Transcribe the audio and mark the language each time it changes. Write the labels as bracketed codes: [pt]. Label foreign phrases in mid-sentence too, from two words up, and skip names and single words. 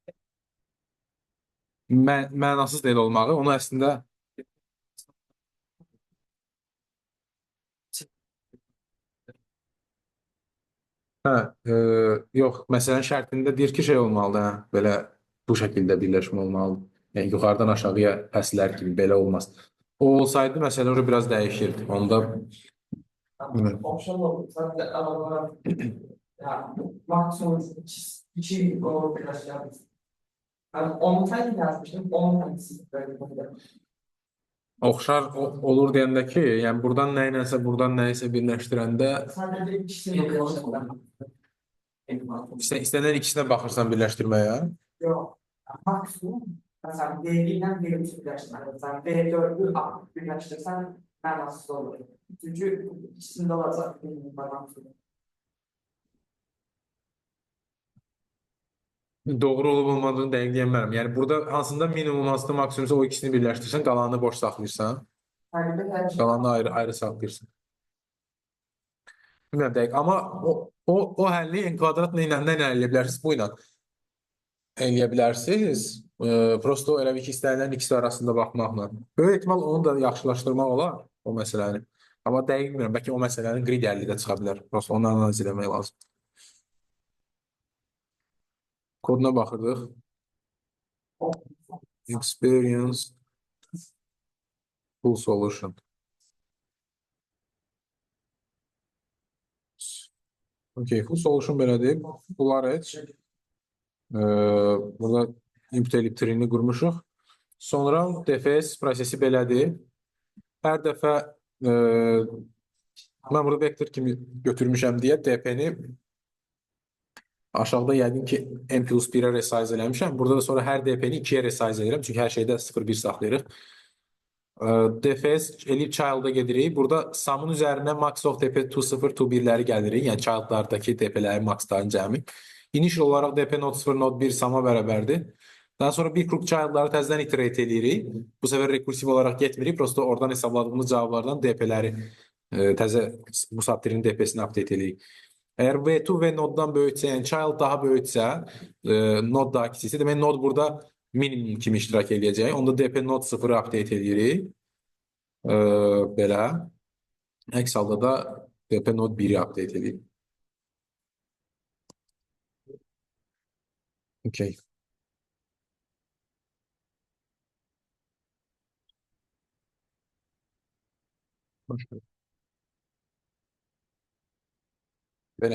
[az] Mənasız deyil olmağı, onu əslində yox, məsələn şərtində deyir ki, şey olmalıdır, hə, belə bu şəkildə birləşmə olmalıdır. Yəni yuxarıdan aşağıya fəslər kimi belə olmaz. O olsaydı məsələ orada biraz dəyişirdi. Onda Option oldu. [tr] Sadece arabalar maksimum iki o biraz yapmıştım. Yani 10 tane yazmıştım. 10 tanesi böyle. [az] oxşar olur deyəndə ki, yəni buradan nə iləsə, buradan nə isə birləşdirəndə [tr] Sadece ikisini yapmıştım. [az] istənilən ikisinə baxırsan birləşdirməyə. [tr] Yok. Maksimum. Mesela D1'den D3'ü birleştirmen. Mesela D4'ü birleştirsen [az] mənasız olur. [tr] Çünkü ikisinde varsa bağlantılı. [az] Doğru olub olmadığını dəqiq deyə bilmərəm. Yəni burada hansında minimum, hansında maksimumsa o ikisini birləşdirsən, qalanını boş saxlayırsan. Qalanını ayrı saxlayırsan. Bilmirəm dəqiq, amma o həlli n kvadratla ilə nə eləyə bilərsiniz? Bu ilə eləyə bilərsiniz. Prosto elə bir ki, istənilən ikisi arasında baxmaqla. Böyük ehtimal onu da yaxşılaşdırmaq olar o məsələni. Amma dəqiq bilmirəm, bəlkə o məsələnin grid həlli də çıxa bilər. Prosto onu analiz eləmək lazım. Koduna baxırdıq. [en] Experience full solution. [az] Okay, [en] full solution [az] belədir. Bunlar heç. Burada input elib tree-ni qurmuşuq. Sonra DFS prosesi belədir. Hər dəfə mən burada vektor kimi götürmüşəm deyə DP-ni aşağıda yəqin ki n plus 1-ə resize eləmişəm. Burada da sonra hər DP-ni 2-yə resize edirəm. Çünki hər şeydə 0-1 saxlayırıq. DFS elib child-a gedirik. Burada sum'un üzərinə [en] max of [az] DP 2-0, 2-1-ləri gəlirik. Yəni child-lardakı DP-lərin maxların cəmi. Initial olaraq DP not 0, not 1 sum'a bərabərdir. Daha sonra bir grup child'ları təzədən iterate edirik. [tr] Bu sefer rekursiv olarak [az] getmirik. Prosto oradan hesabladığımız cavablardan DP'ləri təzə bu subtrinin DP'sini update edirik. [tr] Eğer V2 ve node'dan böyükse, yani child daha böyükse, node daha kiçikse, demek node [az] burada minimum kimi iştirak edəcək. Onda DP node 0'ı update edirik. E, Belə. Əks halda da DP node 1'i update edirik. Okey. Belə.